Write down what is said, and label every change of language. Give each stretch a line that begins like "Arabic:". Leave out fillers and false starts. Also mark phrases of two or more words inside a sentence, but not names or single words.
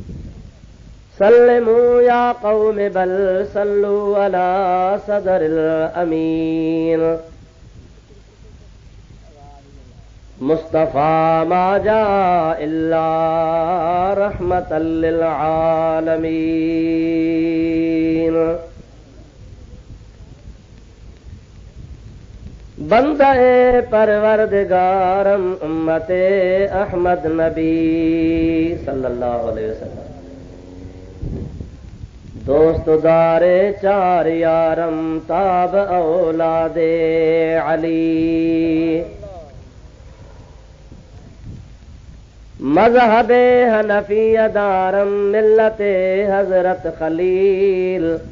Arabic: سلموا يا قوم بل صلوا على صدر الأمين مصطفى ما جاء إلا رحمة للعالمين
Persian: بندهٔ پروردگارم امتِ احمد نبی
Arabic: صلى الله عليه وسلم.
Persian: دوستدارِ چار یارم تابِ اولادِ علی. مذهبِ حنفیه دارم ملتِ حضرت خلیل.